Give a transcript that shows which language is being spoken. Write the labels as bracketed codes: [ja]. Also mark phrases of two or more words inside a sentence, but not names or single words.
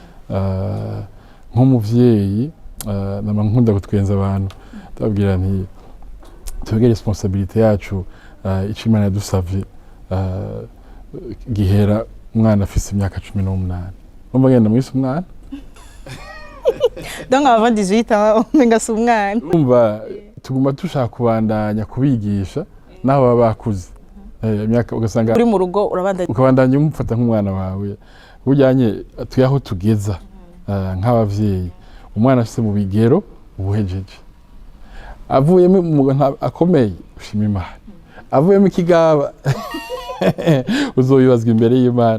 [rn] Nk'umuvyeyi nama nkunda gutwenza abantu, ndababwira nti twebwe responsabilité yacu, ico Imana yadusavye gihera umwana afise imyaka 18. Umva ngenda mwise umwana [fr] donc avant 18 ans [rn] umenga si umwana. Umva tuguma dushaka kubandanya kubigisha naho baba bakuze, imyaka ugasanga uri mu rugo ukabandanya umufata nk'umwana wawe. Bujyanye tuyaho tugeza nk'abavyeyi, umwana afise mu bigero ubuhejeje, avuyemo akomeye ushima Imana, avuyemo ikigaba uzoyibazwa imbere y'Imana.